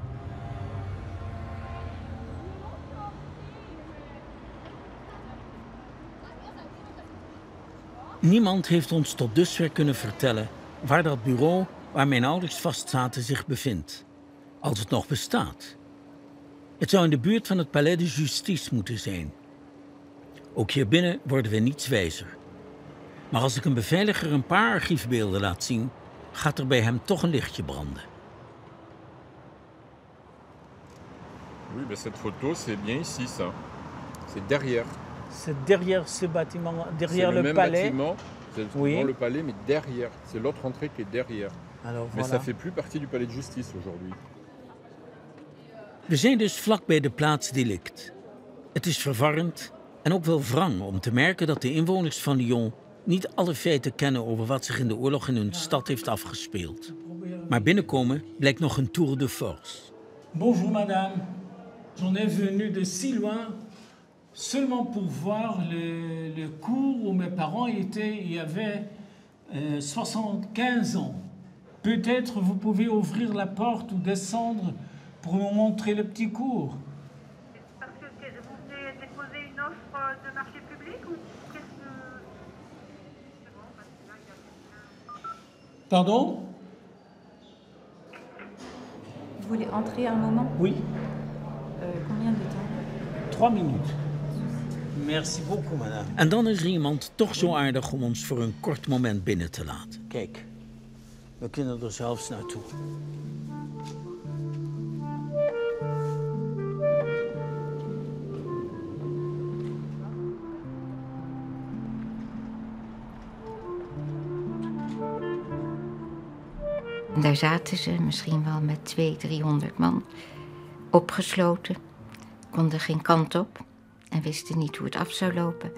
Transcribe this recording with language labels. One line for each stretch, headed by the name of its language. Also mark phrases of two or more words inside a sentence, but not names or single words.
Dutch: Niemand heeft ons tot dusver kunnen vertellen waar dat bureau waar mijn ouders vastzaten zich bevindt. Als het nog bestaat. Het zou in de buurt van het Palais de Justice moeten zijn. Ook hier binnen worden we niets wijzer. Maar als ik een beveiliger een paar archiefbeelden laat zien, gaat er bij hem toch een lichtje branden.
French: Oui, mais cette photo, c'est bien ici, ça. C'est derrière. C'est derrière ce bâtiment, derrière le le même palais. bâtiment, c'est Oui. dans le palais, mais derrière. C'est l'autre entrée qui est derrière. Alors, Mais voilà. ça fait plus partie du palais de justice aujourd'hui.
Dutch: We zijn dus vlak bij de plaats delict. Het is verwarrend en ook wel wrang om te merken dat de inwoners van Lyon niet alle feiten kennen over wat zich in de oorlog in hun stad heeft afgespeeld. Maar binnenkomen blijkt nog een
French: tour de force. Bonjour madame, j'en ai venu de si loin seulement pour voir le cours où mes parents étaient, il y avait 75 ans. Peut-être vous pouvez ouvrir la porte ou descendre pour nous montrer le petit cours. Parce que vous venez déposer une offre de marché public ou qu'est-ce que... Pardon? Vous voulez entrer un moment? Oui, Combien de temps? 3 minutes. Merci beaucoup madame.
Dutch: En dan is er iemand toch zo aardig om ons voor een kort moment binnen te laten. Kijk, we kunnen er zelfs naartoe. Daar zaten ze misschien wel met 200-300 man, opgesloten, konden geen kant op en wisten niet hoe het af zou lopen.